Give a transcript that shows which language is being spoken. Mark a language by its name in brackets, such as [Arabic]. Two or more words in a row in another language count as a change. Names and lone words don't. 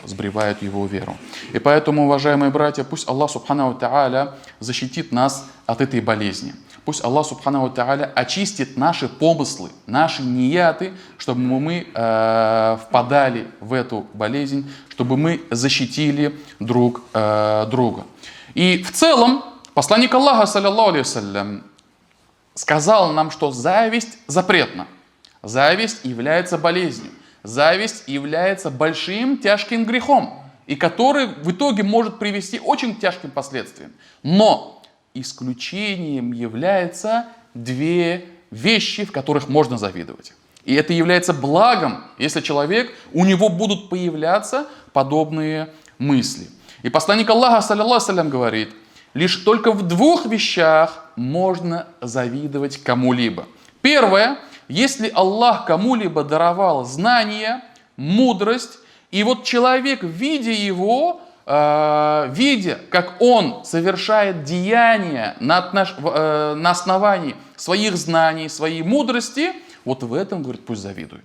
[Russian] Сбривают его веру. И поэтому, уважаемые братья, пусть [Arabic] الله سبحانه وتعالى [Russian] защитит нас от этой болезни. Пусть [Arabic] الله سبحانه وتعالى [Russian] очистит наши помыслы, наши нияты, чтобы мы впадали в эту болезнь, чтобы мы защитили друг друга. И в целом, посланник Аллаха, [Arabic] صلى الله عليه وسلم, [Russian] сказал нам, что зависть запретна. Зависть является болезнью. Зависть является большим тяжким грехом, и который в итоге может привести очень к тяжким последствиям. Но исключением являются две вещи, в которых можно завидовать. И это является благом, если у него будут появляться подобные мысли. И посланник Аллаха, [Arabic] صلى الله عليه وسلم, [Russian] говорит, лишь только в двух вещах можно завидовать кому-либо. Первое, если Аллах кому-либо даровал знание, мудрость, и вот человек, видя его, видя, как он совершает деяния на основании своих знаний, своей мудрости, вот в этом, говорит, пусть завидует.